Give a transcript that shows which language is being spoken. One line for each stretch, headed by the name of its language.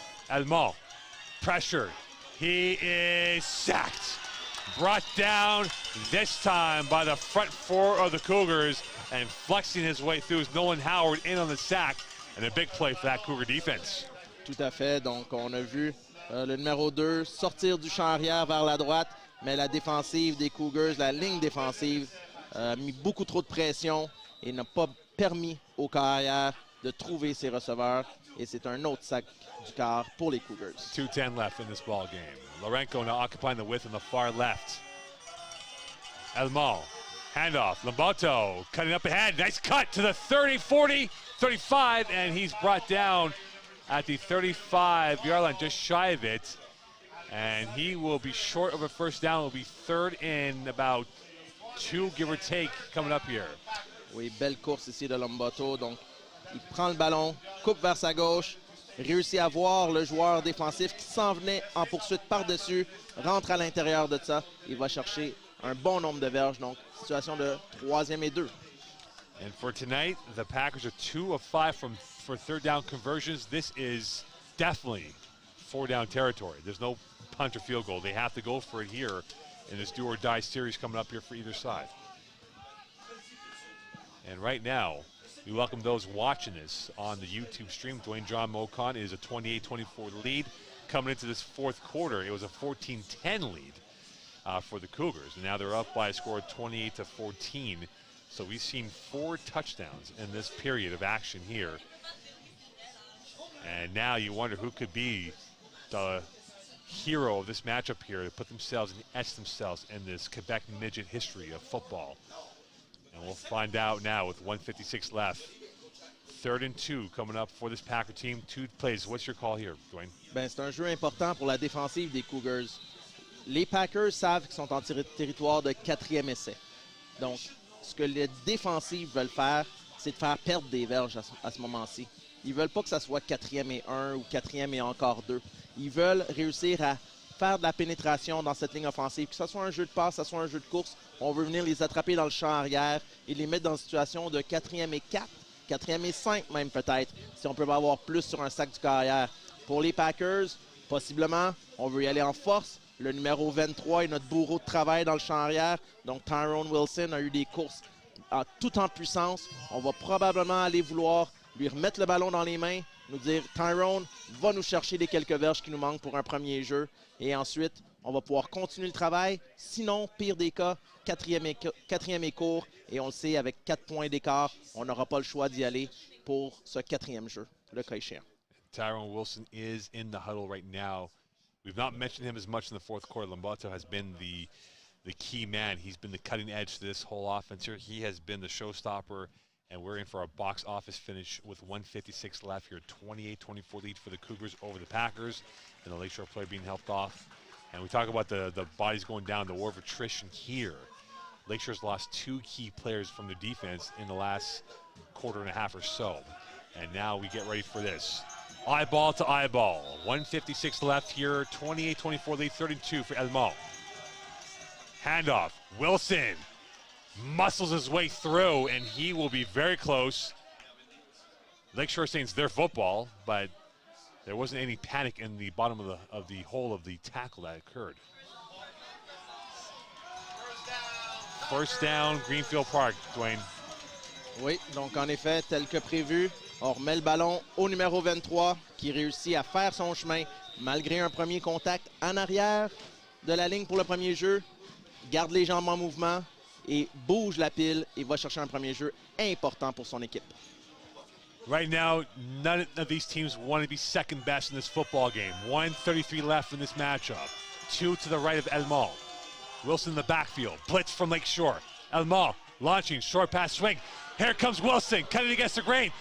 English: Almond, pressure. He is sacked. Brought down this time by the front 4 of the Cougars, and flexing his way through is Nolan Howard in on the sack, and a big play for that Cougar defense.
French: Tout à fait. Donc, on a vu le numéro 2 sortir du champ arrière vers la droite, mais la défensive des Cougars, la ligne défensive, a mis beaucoup trop de pression et n'a pas permis aux carrières de trouver ses receveurs. Et c'est un autre sac du quart pour les Cougars.
English: 2:10 left in this ball game. Lorenko now occupying the width on the far left. Almond, handoff. Lombato cutting up ahead. Nice cut to the 30, 40, 35, and he's brought down at the 35-yard line, just shy of it. And he will be short of a first down. It will be 3rd and about 2, give or take, coming up here.
French: Oui, belle course ici de Lombato. Donc, il prend le ballon, coupe vers sa gauche, réussit à voir le joueur défensif qui s'en venait en poursuite par-dessus, rentre à l'intérieur de ça. Il va chercher un bon nombre de verges. Donc, situation de 3e et 2.
English: And for tonight, the Packers are 2 of 5 for third down conversions. This is definitely 4-down territory. There's no punt or field goal. They have to go for it here in this do or die series coming up here for either side. And right now, we welcome those watching this on the YouTube stream. Dwayne John Mocon is a 28-24 lead. Coming into this fourth quarter, it was a 14-10 lead for the Cougars. And now they're up by a score of 28-14. So we've seen 4 touchdowns in this period of action here. And now you wonder who could be the hero of this matchup here to put themselves and etch themselves in this Quebec midget history of football. And we'll find out now with 1:56 left. 3rd and 2 coming up for this Packer team. 2 plays. What's your call here, Dwayne?
French: Ben, c'est un jeu important pour la défensive des Cougars. Les Packers savent qu'ils sont en territoire de 4e essai. Donc, ce que les défensives veulent faire, c'est de faire perdre des verges à ce moment-ci. Ils veulent pas que ça soit 4e et 1 ou 4e et encore 2. Ils veulent réussir à faire de la pénétration dans cette ligne offensive, que ce soit un jeu de passe, que ce soit un jeu de course. On veut venir les attraper dans le champ arrière et les mettre dans une situation de 4e et 4, 4e et 5 même peut-être, si on peut avoir plus sur un sac du carrière. Pour les Packers, possiblement, on veut y aller en force. Le numéro 23 est notre bourreau de travail dans le champ arrière. Donc Tyrone Wilson a eu des courses tout en puissance. On va probablement aller vouloir lui remettre le ballon dans les mains, nous dire Tyrone va nous chercher les quelques verges qui nous manquent pour un premier jeu. Et ensuite, on va pouvoir continuer le travail. Sinon, pire des cas, 4e et court. Et on le sait, avec 4 points d'écart, on n'aura pas le choix d'y aller pour ce 4e jeu, le cas échéant.
English: Tyrone Wilson is in the huddle right now. We've not mentioned him as much in the fourth quarter. Lombardo has been the key man. He's been the cutting edge to this whole offense here. He has been the showstopper, and we're in for a box office finish with 1:56 left here. 28-24 lead for the Cougars over the Packers, and the Lakeshore player being helped off. And we talk about the bodies going down, the war of attrition here. Lakeshore's lost 2 key players from their defense in the last quarter and a half or so. And now we get ready for this. Eyeball to eyeball. 1:56 left here. 28-24 lead, 32 for Elmont. Handoff. Wilson muscles his way through, and he will be very close. Lakeshore saying it's their football, but there wasn't any panic in the bottom of the hole of the tackle that occurred. First down, Greenfield Park, Dwayne.
French: Oui, donc en effet, tel que prévu, on remet le ballon au numéro 23 qui réussit à faire son chemin malgré un premier contact en arrière de la ligne pour le premier jeu. Garde les jambes en mouvement et bouge la pile et va chercher un premier jeu important pour son équipe.
English: Right now, none of these teams want to be second best in this football game. 1:33 left in this matchup. 2 to the right of Elmont. Wilson in the backfield. Blitz from Lakeshore. Elmont launching, short pass swing. Here comes Wilson, cutting against the grain.